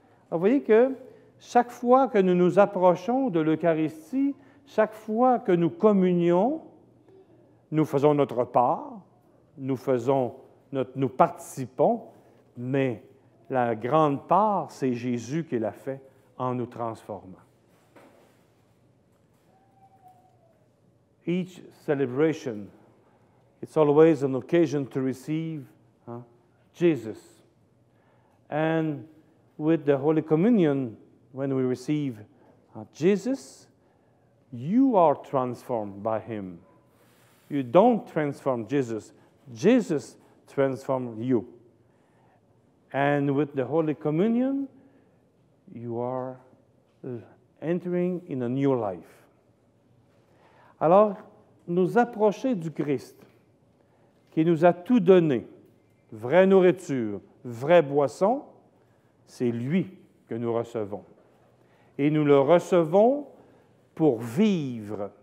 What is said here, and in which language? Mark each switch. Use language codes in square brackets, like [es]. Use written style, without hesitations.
[fr] Alors, vous voyez que chaque fois que nous nous approchons de l'Eucharistie, chaque fois que nous communions, nous faisons notre part, nous participons, mais la grande part, c'est Jésus qui l'a fait en nous transformant. [en] Each celebration, it's always an occasion to receive Jesus. And with the Holy Communion, when we receive Jesus, you are transformed by Him. You don't transform Jesus. Jesus transforms you. And with the Holy Communion, you are entering in a new life. [fr] Alors, nous approcher du Christ, qui nous a tout donné, vraie nourriture, vraie boisson, c'est lui que nous recevons. Et nous le recevons pour vivre.